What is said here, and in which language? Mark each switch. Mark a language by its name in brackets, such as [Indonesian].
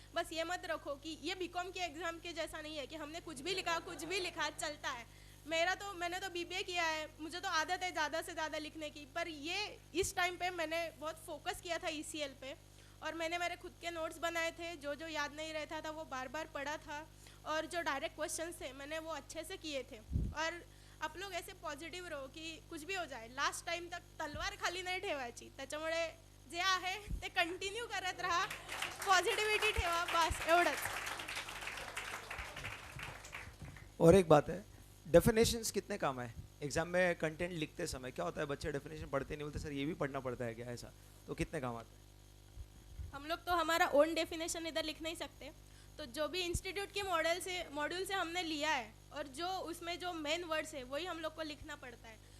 [Hindi] बस ये मत रखो कि ये बीकॉम के एग्जाम के जैसा नहीं है कि हमने कुछ भी लिखा चलता है। मैंने तो बीबीए किया है, मुझे तो आदत है ज़्यादा से ज़्यादा लिखने की, पर ये इस टाइम पे मैंने बहुत फोकस किया था ईसीएल पे, और मैंने मेरे खुद के नोट्स बनाए थे, जो याद नहीं रहता था वो बार बार पढ़ा था, और जो डायरेक्ट क्वेश्चंस थे मैंने वो अच्छे से किए थे। और आप लोग ऐसे पॉझिटिव्ह रहो की कुछ भी हो जाए, [Marathi] लास्ट टाइम तक तलवार खाली नाही ठेवायची, त्याच्यामुळे जे आहे ते कंटिन्यू करत राहा, पॉझिटिव्हिटी ठेवा, बस एवढंच। [Hindi] और एक बात है, डेफिनेशंस कितने काम है एग्जाम में? कंटेंट लिखते समय क्या होता है, बच्चे डेफिनेशन पढ़ते नहीं, बोलते सर ये भी पढ़ना पड़ता है क्या, ऐसा? तो कितने काम आता है? हम लोग तो हमारा ओन डेफिनेशन इधर लिख नहीं सकते, तो जो भी इंस्टीट्यूट के मॉड्यूल से हमने लिया है और जो उसमें जो मेन वर्ड्स है वही हम लोग को लिखना पड़ता है।